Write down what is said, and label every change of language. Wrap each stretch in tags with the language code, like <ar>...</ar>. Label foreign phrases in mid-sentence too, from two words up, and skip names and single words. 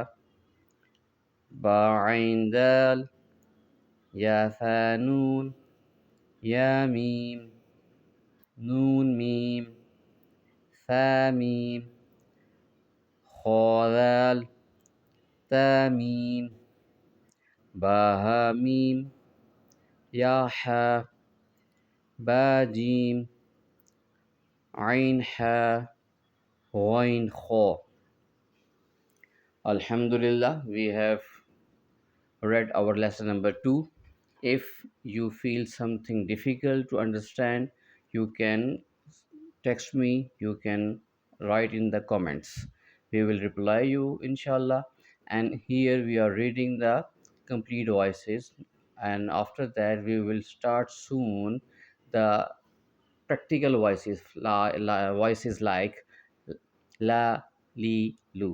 <ar>باء عين دال ياء طاء نون ياء ميم نون ميم طاء ميم خاء دال تاء ميم, باء حاء ميم ياء حاء باء جيم عين حاء غين خاء.</ar> <en>Alhamdulillah, we have read our lesson number 2. If you feel something difficult to understand, you can text me, you can write in the comments. We will reply you inshallah. And here we are reading the complete voices, and after that we will start soon the practical voices, voices like la, li, lu.</en>